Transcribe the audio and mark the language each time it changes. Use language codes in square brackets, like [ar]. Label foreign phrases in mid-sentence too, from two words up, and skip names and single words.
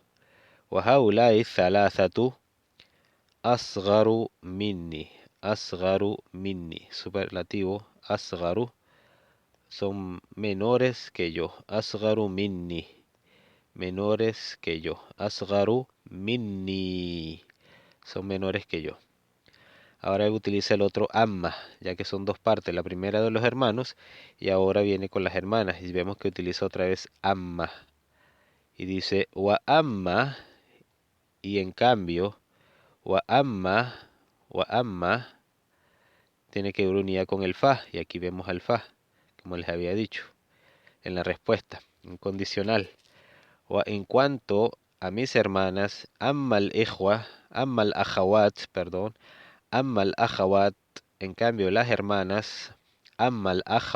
[ar] وهؤلاء الثلاثة أصغر مني [es] superlativo أصغر son menores que yo [ar] أصغر مني [es] menores que yo [ar] أصغر مني [es] son menores que yo. Ahora utiliza el otro amma, ya que son dos partes, la primera de los hermanos y ahora viene con las hermanas y vemos que utiliza otra vez amma y dice [ar] وأما [es] y en cambio [ar] وأما [es] tiene que ir unida con el fa y aquí vemos al fa como les había dicho en la respuesta incondicional. O en cuanto a mis hermanas [ar] أما الأخوات [es] en cambio las hermanas [ar] أما ال